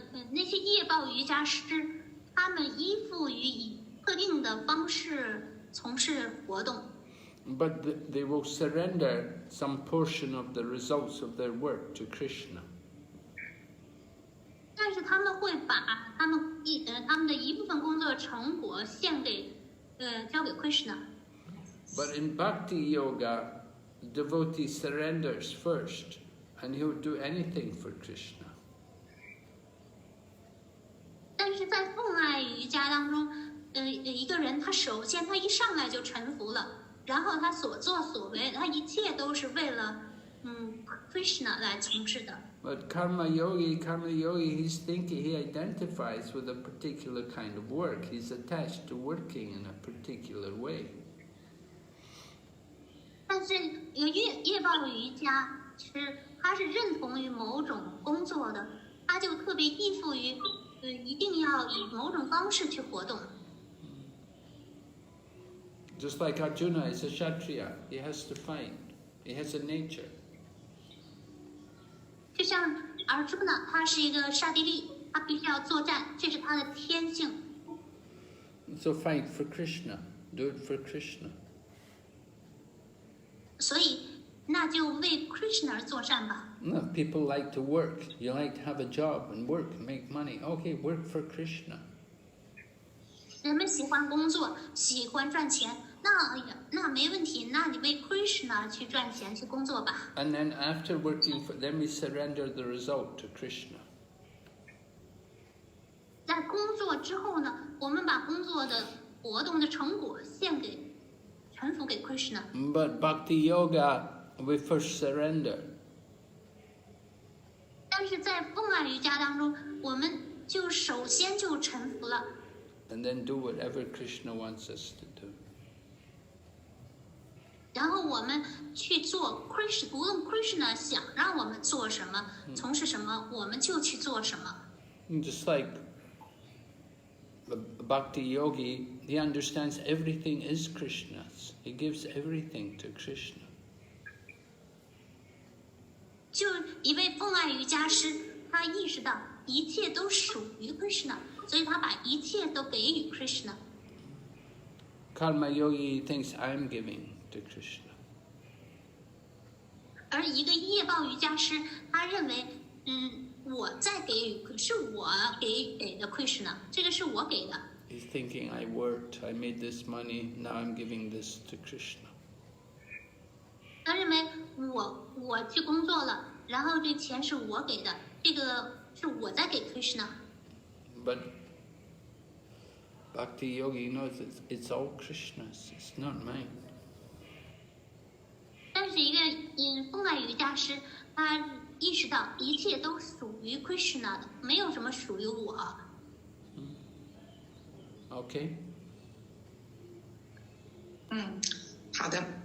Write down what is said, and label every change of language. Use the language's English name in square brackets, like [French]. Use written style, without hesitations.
[Chinese] 那些业报瑜伽师，他们依附于以特定的方式从事活动。 [English] But they will surrender some portion of the results of their work to Krishna. [Chinese] 但是他们会把他们的一部分工作成果献给交给 Krishna。 [English] But in Bhakti Yoga, the devotee surrenders first, and he'll do anything for Krishna. [Chinese] 但是在奉爱瑜伽当中，一个人他首先他一上来就臣服了，然后他所作所为，他一切都是为了Krishna 来从事的。 [English] But karma yogi, he's thinking, he identifies with a particular kind of work. He's attached to working in a particular way. [Chinese] 但是业报瑜伽师，他是认同于某种工作的，他就特别依附于一定要以某种方式去活动。 [English] Just like Arjuna is a Kshatriya, he has to fight. He has a nature. [Chinese] 就像Arjuna，他是一个刹帝利，他必须要作战，这是他的天性。 [English] So fight for Krishna. Do it for Krishna. [Chinese] 所以，那就为 Krishna 而作战吧。 [English] No, people like to work. You like to have a job and work and make money. Okay, work for Krishna. [Chinese] 人们喜欢工作，喜欢赚钱，那没问题，那你为 Krishna 去赚钱去工作吧。 [English] And then after working for them, we surrender the result to Krishna. [Chinese] 在工作之后呢，我们把工作的活动的成果臣服给 Krishna。 [English] But Bhakti Yoga, we first surrender. [Chinese] 但是在奉爱瑜伽当中，我们就首先就臣服了。 [English] And then do whatever Krishna wants us to do. [Chinese] 然后我们去做 Krishna， 无论 Krishna 想让我们做什么，从事什么，我们就去做什么。 [English] Just like a Bhakti Yogi, he understands everything is Krishna's. He gives everything to Krishna. [Chinese] 就一位奉爱瑜伽师，他意识到一切都属于 Krishna， 所以他把一切都给予 Krishna。 [English] Karma Yogi thinks I'm giving to Krishna. [Chinese] 而一个业报瑜伽师，他认为，我在给予，是我给的 Krishna， 这个是我给的。 [English] He's thinking, I worked, I made this money, now I'm giving this to Krishna. [Chinese] 他认为我去工作了，然后这钱是我给的，这个是我在给 Krishna。 [English] But Bhakti Yogi knows it's all Krishna's, it's not mine. [Chinese] 但是一个奉爱瑜伽师，他意识到一切都属于 Krishna 的，没有什么属于我。 [English] Okay? [Chinese] 好的。